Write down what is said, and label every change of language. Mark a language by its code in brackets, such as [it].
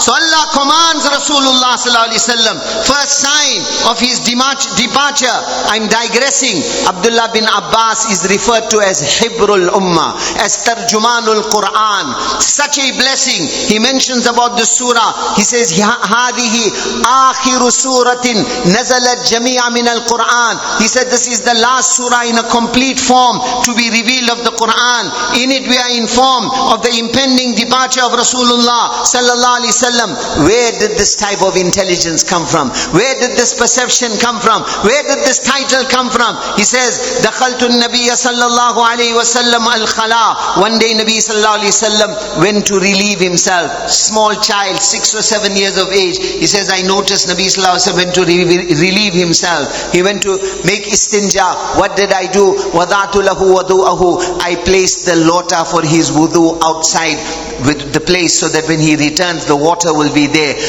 [en] So Allah commands Rasulullah sallallahu alaihi wasallam. First sign of his departure. I'm digressing. Abdullah bin Abbas is referred to as Hibrul Ummah, as Tarjumanul Quran. Such a blessing. He mentions about the surah. He says, [ar] هذه آخر سورة نزلت جميع من القرآن. [en] He said this is the last surah in a complete form to be revealed of the Quran. In it we are informed of the impending departure of Rasulullah sallallahu alaihi wasallam. Where did this type of intelligence come from? Where did this perception come from? Where did this title come from? He says, [ar] دخلت النبي صلى الله عليه وسلم الخلاء. [en] One day Nabi sallallahu alaihi wasallam went to relieve himself. Small child, 6 or 7 years of age. He says, I noticed Nabi sallallahu alaihi wasallam went to relieve himself. He went to make istinja. What did I do? [ar] وَضَعْتُ لَهُ وَضُوءَهُ. [en] I placed the lota for his wudu outside with the place so that when he returns the water will be there.